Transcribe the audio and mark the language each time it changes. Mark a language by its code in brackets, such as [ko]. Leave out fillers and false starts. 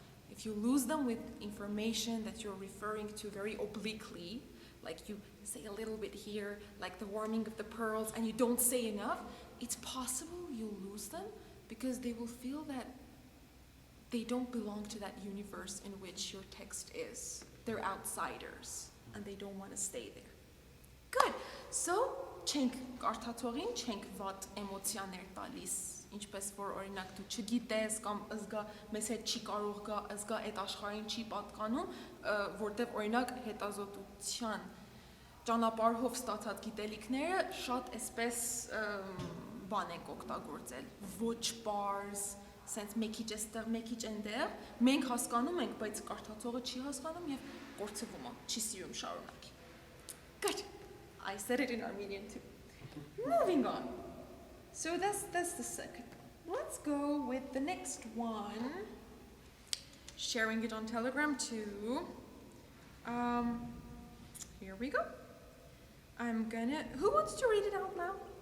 [en] If you lose them with information that you're referring to very obliquely, like you say a little bit here, like the warming of the pearls, and you don't say enough, it's possible you'll lose them because they will feel that they don't belong to that universe in which your text is. They're outsiders, and they don't want to stay there. Good. [hy] So, չենք կարդացողին, չենք վատ էմոցիաներ տալիս, ինչպես որ օրինակ դու չգիտես կամ ըզգա մեզ հետ չի կարող գա, ըզգա այդ աշխարհին չի պատկանում, որտեղ օրինակ հետազոտության ճանապարհով ստացած գիտելիքները շատ էսպես բան ենք օգտագործել, ոչ պարզ, sense մեքիչ էստեղ, մեքիչ այնտեղ, մենք հասկանում ենք, բայց կարդացողը չի հասկանում եւ կորցվում է, չի սիրում շարունակի։ Good. [en] I said it in Armenian too. Moving on. So that's the second one. Let's go with the next one. Sharing it on Telegram too. Here we go. Who wants to read it out loud?